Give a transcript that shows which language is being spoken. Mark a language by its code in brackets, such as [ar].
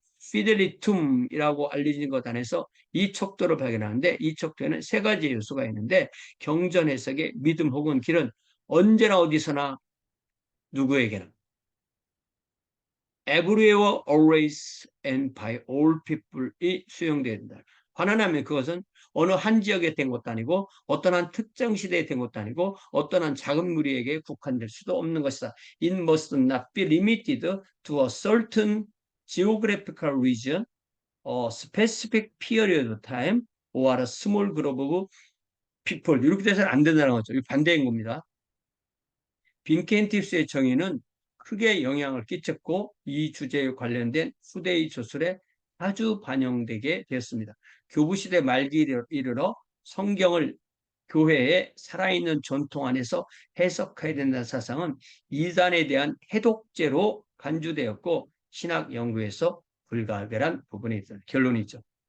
[ko] 피델리툼이라고 알려진 것 안에서 이 척도를 발견하는데 이 척도에는 세 가지 요소가 있는데 경전 해석의 믿음 혹은 길은 언제나 어디서나 누구에게나 [en] everywhere, always, and by all people [ko] 이 수용된다. 환원하면 그것은 어느 한 지역에 된 것도 아니고 어떤 한 특정 시대에 된 것도 아니고 어떤 한 작은 무리에게 국한될 수도 없는 것이다. [en] It must not be limited to a certain geographical region, a specific period of time, or a small group of people. [ko] 이렇게 돼서는 안 된다는 거죠. 이 반대인 겁니다. 빈켄티스의 정의는 크게 영향을 끼쳤고 이 주제에 관련된 후대의 저술에 아주 반영되게 되었습니다. 교부시대 말기 이르러 성경을 교회의 살아있는 전통 안에서 해석해야 된다는 사상은 이단에 대한 해독제로 간주되었고 신학 연구에서 불가결한 부분이 있다. 결론이죠.